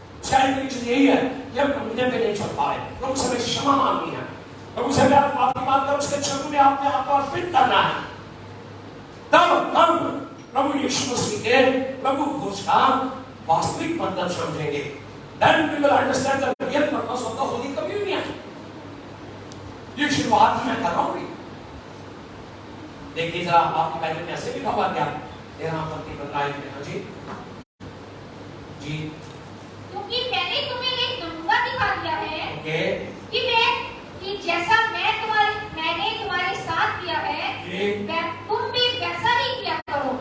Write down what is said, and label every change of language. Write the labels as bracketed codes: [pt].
[hi] शायद चीज यही है कि हम नमूने पे नहीं चल पा रहे। प्रभु से क्षमा मांगनी है, प्रभु से माफी मांगकर उसके चरणों में अपने आप को अर्पित करना है। तब हम प्रभु यीशु मसीह के प्रभु भोज का वास्तविक मतलब समझेंगे। [en] Then we will understand the real purpose of the Holy Communion. [hi] ये शुरुआत में कर रहा हूँ। देखिए जरा आपकी बाइबल में ऐसे लिखा हुआ क्या? 13 जी जी। क्योंकि मैंने तुम्हें एक नमूना दिखा दिया है [en] okay [hi] कि जैसा मैंने तुम्हारे साथ किया है तुम भी वैसा ही किया करो।